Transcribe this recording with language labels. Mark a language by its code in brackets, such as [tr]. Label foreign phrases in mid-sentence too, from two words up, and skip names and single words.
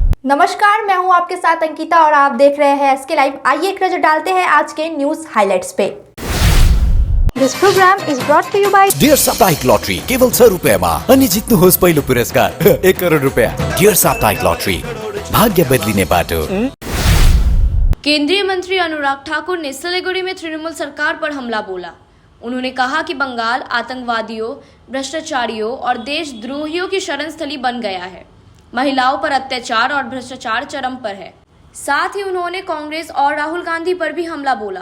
[hi] नमस्कार, मैं हूं आपके साथ अंकिता और आप देख रहे हैं एसके लाइव। आइए एक नजर डालते हैं आज के [en] news highlights [hi] पे। [en] This program is brought to you by [ne] डियर साप्ताहिक लॉटरी केवल 100 रुपयामा अनि जित्नुहोस् पहिलो पुरस्कार 1 करोड रुपया। डियर साप्ताहिक लॉटरी, भाग्य बदलिने बाटो। [hi] केंद्रीय मंत्री अनुराग ठाकुर ने सिलीगुड़ी में तृणमूल सरकार पर हमला बोला। उन्होंने कहा कि बंगाल आतंकवादियों, भ्रष्टाचारियों और देशद्रोहियों की शरण स्थली बन गया है। महिलाओं पर अत्याचार और भ्रष्टाचार चरम पर है। साथ ही उन्होंने कांग्रेस और राहुल गांधी पर भी हमला बोला।